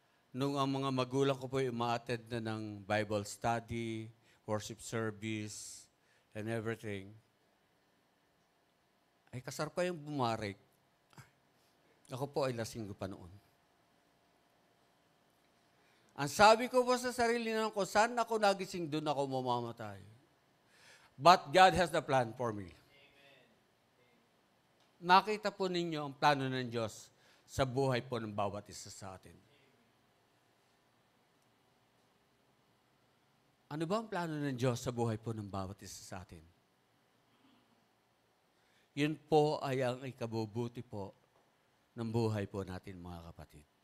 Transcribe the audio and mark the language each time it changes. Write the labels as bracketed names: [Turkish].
[Filipino] nung ang mga magulang ko po ay umaattend na ng Bible study, worship service, [English] and everything, [Filipino] ay kasar ko yung bumarik. Ako po ay lasing pa noon. Ang sabi ko po sa sarili ko, saan ako nagising, doon ako mamamatay. [English] But God has the plan for me. [Filipino] Nakita po ninyo ang plano ng Diyos sa buhay po ng bawat isa sa atin. Ano ba ang plano ng Diyos sa buhay po ng bawat isa sa atin? Yun po ay ang ikabubuti po ng buhay po natin, mga kapatid.